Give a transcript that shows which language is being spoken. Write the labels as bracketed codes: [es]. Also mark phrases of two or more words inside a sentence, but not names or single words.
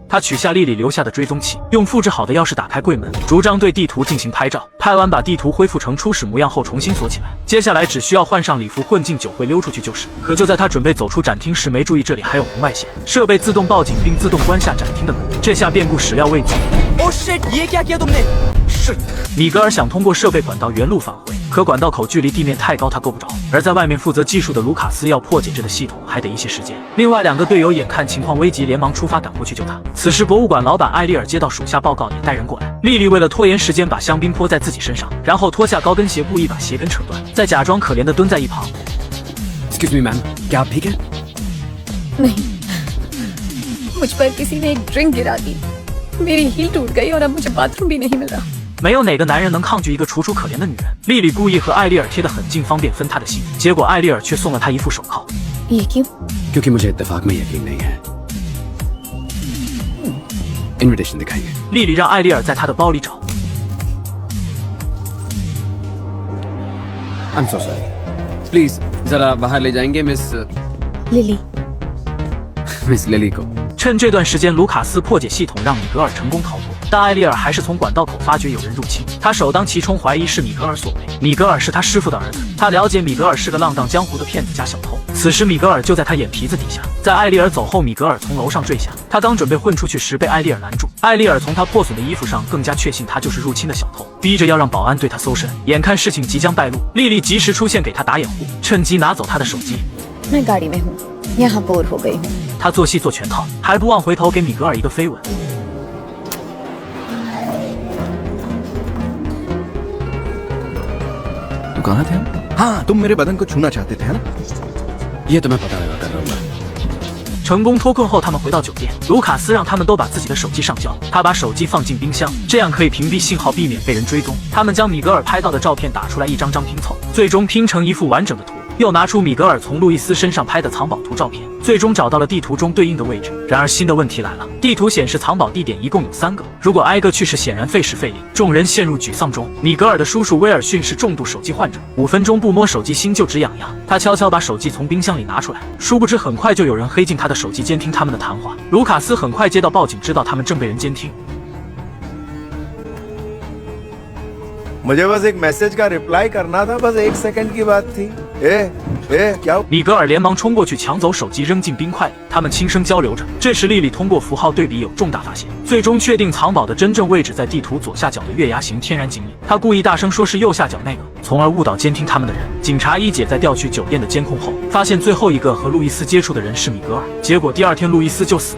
[zh] 他取下丽丽留下的追踪器，用复制好的钥匙打开柜门，主张对地图进行拍照。拍完把地图恢复成初始模样后重新锁起来，接下来只需要换上礼服混进酒会溜出去就是。可就在他准备走出展厅时，没注意这里还有红外线，设备自动报警并自动关下展厅的门，这下变故始料未及。 [en] Oh shit! [hi] ये क्या किया तुमने? [en] Shit! [zh] 米格尔想通过设备管道原路返回，可管道口距离地面太高，他够不着。而在外面负责技术的卢卡斯要破解这个系统，还得一些时间。另外2个队友眼看情况危急，连忙出发赶过去救他。此时博物馆老板艾丽尔接到属下报告，也带人过来。丽丽为了拖延时间，把香槟泼在自己身上，然后脱下高跟鞋，故意把鞋跟扯断，再假装可怜的蹲在一旁。 [en] Excuse me, ma'am. [hi] क्या आप ठीक हैं? नहीं, मुझ पर किसी ने एक ड्रिंक गिरा दी, मेरी हील टूट गई और अब मुझे बाथरूम भी नहीं मिल रहा。 [zh] 没有哪个男人能抗拒一个楚楚可怜的女人。丽丽故意和艾丽尔贴得很近，方便分她的心，结果艾丽尔却送了她一副手铐。 [hi] ये क्यों? क्योंकि मुझे इत्तेफाक में यकीन नहीं है। इनविटेशन दिखाइए। [zh] 丽丽让艾丽尔在她的包里找。 [en] I'm so sorry. Please, [hi] जरा बाहर ले जाएंगे मिस लिली। मिस लिली को। [zh] 趁这段时间，卢卡斯破解系统，让米格尔成功逃脱。 但艾丽尔还是从管道口发觉有人入侵，他首当其冲怀疑是米格尔所为。米格尔是他师父的儿子，他了解米格尔是个浪荡江湖的骗子加小偷。此时米格尔就在他眼皮子底下。在艾丽尔走后，米格尔从楼上坠下，他刚准备混出去时被艾丽尔拦住。艾丽尔从他破损的衣服上更加确信他就是入侵的小偷，逼着要让保安对他搜身。眼看事情即将败露，丽丽及时出现给他打掩护，趁机拿走他的手机。 [hi] मैं गाड़ी में हूँ, यहाँ बोर हो गई हूँ。 [zh] 他做戏做全套，还不忘回头给米格尔一个飞吻。 [hi] तू कहाँ थे? हाँ, तुम मेरे बदन को छूना चाहते थे ना? ये तो मैं पता लगा कर रहूंगा। [zh] 成功脱困后，他们回到酒店，卢卡斯让他们都把自己的手机上交，他把手机放进冰箱，这样可以屏蔽信号，避免被人追踪。他们将米格尔拍到的照片打出来，一张张拼凑，最终拼成一幅完整的图。又拿出米格尔从路易斯身上拍的藏宝图照片，最终找到了地图中对应的位置。然而新的问题来了，地图显示藏宝地点一共有3个，如果挨个去是显然费时费力，众人陷入沮丧中。米格尔的叔叔威尔逊是重度手机患者，5分钟不摸手机心就直痒痒。他悄悄把手机从冰箱里拿出来，殊不知很快就有人黑进他的手机监听他们的谈话。卢卡斯很快接到报警，知道他们正被人监听。 [hi] मुझे बस एक मैसेज का रिप्लाई करना था, बस 1 सेकंड की बात थी। क्या [zh] 米格尔连忙冲过去抢走手机，扔进冰块里。他们轻声交流着。这时莉莉通过符号对比有重大发现，最终确定藏宝的真正位置在地图左下角的月牙形天然井里。她故意大声说是右下角那个，从而误导监听他们的人。警察伊姐在调取酒店的监控后，发现最后一个和路易斯接触的人是米格尔，结果第2天路易斯就死了。